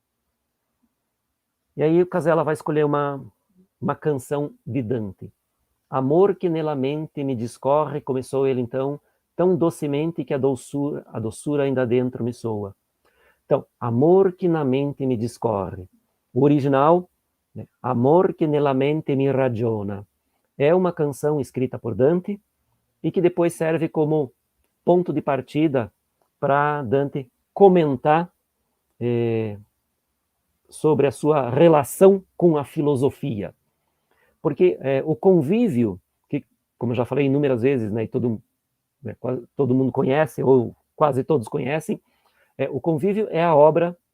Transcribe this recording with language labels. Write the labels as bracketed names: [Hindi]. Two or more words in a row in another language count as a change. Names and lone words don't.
[Portuguese] E aí o Casella vai escolher uma canção de Dante. Amor que nela mente me discorre, começou ele então, tão docemente que a doçura ainda dentro me soa. Então, amor que na mente me discorre. O original, né, [Italian] amor que nella mente me ragiona. [Portuguese] É uma canção escrita por Dante e que depois serve como ponto de partida para Dante comentar sobre a sua relação com a filosofia. Porque o convívio, que, como eu já falei inúmeras vezes, né, e todo mundo conhece, ou quase todos conhecem, o convívio é a obra